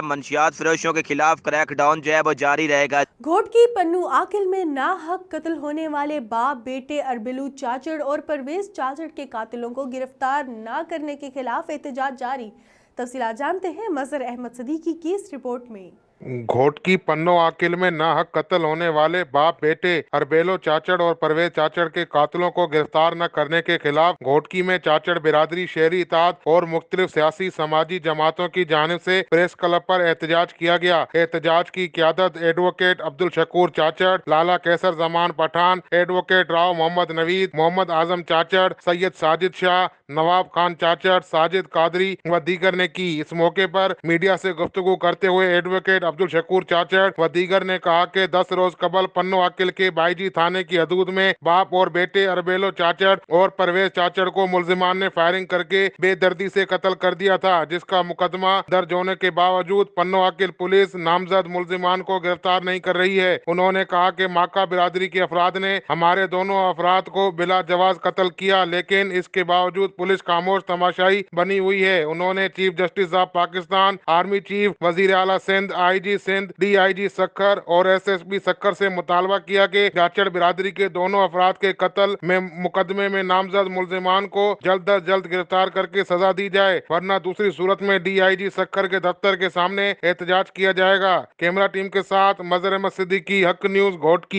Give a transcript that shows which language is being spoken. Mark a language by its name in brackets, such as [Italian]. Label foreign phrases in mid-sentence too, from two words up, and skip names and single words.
[Urdu] منشیات فروشوں کے خلاف کریک ڈاؤن جو ہے وہ جاری رہے گا. گھوٹکی پنوعاقل میں ناحق قتل ہونے والے باپ بیٹے اربیلو چاچڑ اور پرویز چاچڑ کے قاتلوں کو گرفتار نہ کرنے کے خلاف احتجاج جاری. تفصیلات جانتے ہیں مظہر احمد صدیقی کی اس رپورٹ میں. گھوٹکی پنوعاقل میں ناحق قتل ہونے والے باپ بیٹے اربیلو چاچڑ اور پرویز چاچڑ کے قاتلوں کو گرفتار نہ کرنے کے خلاف گھوٹکی میں چاچڑ برادری، شہری اتحاد اور مختلف سیاسی سماجی جماعتوں کی جانب سے پریس کلب پر احتجاج کیا گیا. احتجاج کی قیادت ایڈووکیٹ عبدالشکور چاچڑ، لالہ قیصر زمان پٹھان، ایڈووکیٹ راؤ محمد نوید، محمد اعظم چاچڑ، سید ساجد شاہ، نواب خان چاچڑ، ساجد قادری و دیگر نے کی. اس موقع پر میڈیا سے گفتگو کرتے ہوئے ایڈووکیٹ عبدالشکور چاچڑ و دیگر نے کہا کہ 10 روز قبل پنوعاقل کے بائیجی تھانے کی حدود میں باپ اور بیٹے اربیلو چاچڑ اور پرویز چاچڑ کو ملزمان نے فائرنگ کر کے بے دردی سے قتل کر دیا تھا، جس کا مقدمہ درج ہونے کے باوجود پنوعاقل پولیس نامزد ملزمان کو گرفتار نہیں کر رہی ہے. انہوں نے کہا کہ ماکا برادری کے افراد نے ہمارے دونوں افراد کو بلا جواز قتل کیا، لیکن اس کے باوجود پولیس خاموش تماشائی بنی ہوئی ہے. انہوں نے چیف جسٹس آف پاکستان، آرمی چیف، وزیر اعلیٰ سندھ، IG سندھ، DIG سکھر اور SSP سکھر سے مطالبہ کیا کہ چاچڑ برادری کے دونوں افراد کے قتل میں مقدمے میں نامزد ملزمان کو جلد از جلد گرفتار کر کے سزا دی جائے، ورنہ دوسری صورت میں DIG سکھر کے دفتر کے سامنے احتجاج کیا جائے گا. کیمرہ ٹیم کے ساتھ مظہر احمد صدیقی، حق نیوز، گھوٹکی.